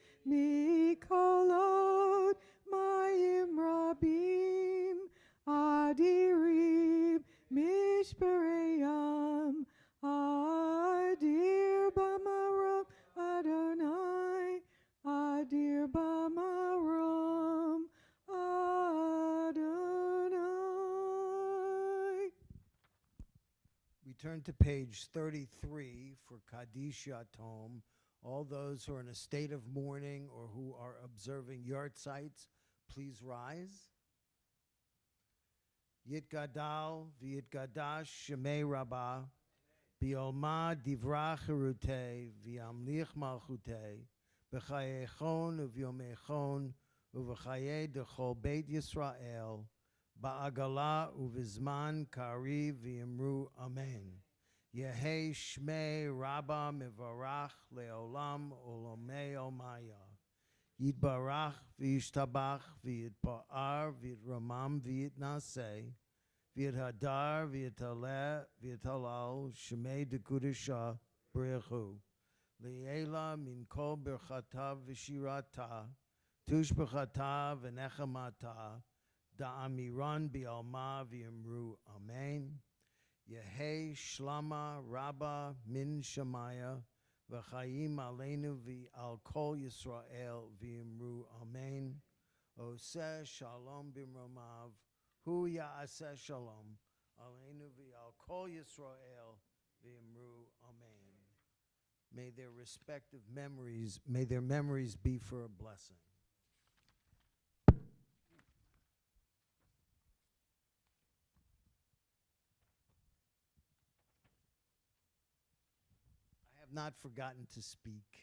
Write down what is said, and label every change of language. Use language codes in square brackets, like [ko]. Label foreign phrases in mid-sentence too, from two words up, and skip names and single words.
[he] מקולות מים רבים אדירים משברי ים אדיר במרום אדוני אדיר במרום אדוני. [en] We turn to page 33 for Kaddish Yatom. All those who are in a state of mourning or who are observing yartzites, please rise. [arc] יתגדל ויתקדש שמיה רבא בעלמא די ברא כרעותיה וימליך מלכותיה בחייכון וביומיכון ובחיי דכל בית ישראל בעגלא ובזמן קריב ואמרו אמן. יהא שמיה רבא מברך לעלם עלמי עלמיא. יתברך וישתבח ויתפאר ויתרומם ויתנשא ויתהדר ויתעלה ויתהלל שמיה דקודשא בריך הוא לעלא מן כל ברכתא ושירתא תשבחתא ונחמתא דאמירן בעלמא ואמרו אמן. יהא שלמא רבא מן שמיא [he] וחיים עלינו ועל כל ישראל [arc] ואמרו אמן. [he] עושה שלום במרומיו הוא יעשה שלום עלינו ועל כל ישראל [arc] ואמרו אמן. [en] May their respective memories, may their memories be for a blessing. Not forgotten to speak.